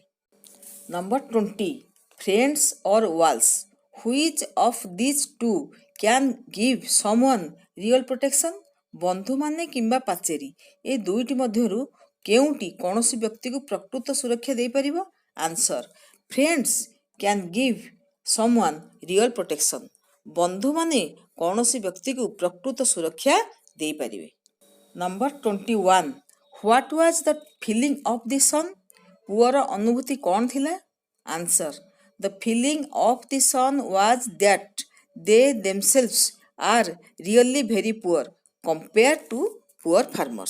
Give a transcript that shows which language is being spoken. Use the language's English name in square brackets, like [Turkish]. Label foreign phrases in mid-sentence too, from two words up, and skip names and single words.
[English] Number 20, friends or walls? Which of these two can give someone real protection? [Odia] ବନ୍ଧୁମାନେ କିମ୍ବା ପାଚେରୀ, ଏ ଦୁଇଟି ମଧ୍ୟରୁ କେଉଁଟି କୌଣସି ବ୍ୟକ୍ତିକୁ ପ୍ରକୃତ ସୁରକ୍ଷା ଦେଇପାରିବ? [English] ଆନ୍ସର୍, Friends can give someone real protection. [Odia] ବନ୍ଧୁମାନେ କୌଣସି ବ୍ୟକ୍ତିକୁ ପ୍ରକୃତ ସୁରକ୍ଷା ଦେଇପାରିବେ। [English] Number 21 what was the feeling of the son? [Odia] ପୁଅର ଅନୁଭୂତି କ'ଣ ଥିଲା? [English] Answer the feeling of the son was that they themselves are really very poor compare to poor farmers.